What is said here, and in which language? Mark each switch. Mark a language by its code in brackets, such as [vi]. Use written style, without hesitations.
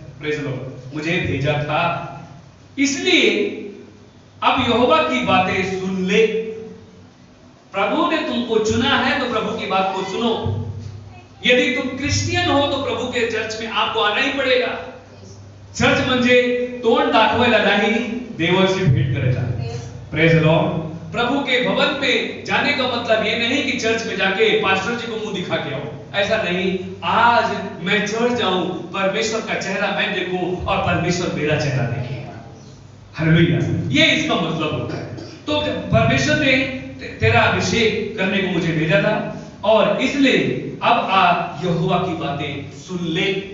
[hi] Praise Lord, मुझे भेजा था, इसलिए अब यहोवा की बातें सुन ले। प्रभु ने तुमको चुना है तो प्रभु की बात को सुनो। यदि तुम क्रिश्चियन हो तो प्रभु के चर्च में आपको आना ही पडेगा। [mr] चर्च म्हणजे तोंड दाखवायला नाही, देवाशी भेट करायला। [hi] प्रेज लॉर्ड, प्रभु के भवन पे जाने का मतलब ये नहीं कि चर्च में जाके पास्टर जी को मुंह दिखा के आओ, ऐसा नहीं। आज मैं चर्च जाऊं, परमेश्वर का चेहरा मैं देखूं और परमेश्वर मेरा चेहरा देखे। हालेलुया, ये इसका मतलब होता है। तो परमेश्वर ने तेरा अभिषेक करने को मुझे भेजा था और इसलिए अब आ यहोवा की बातें सुन ले।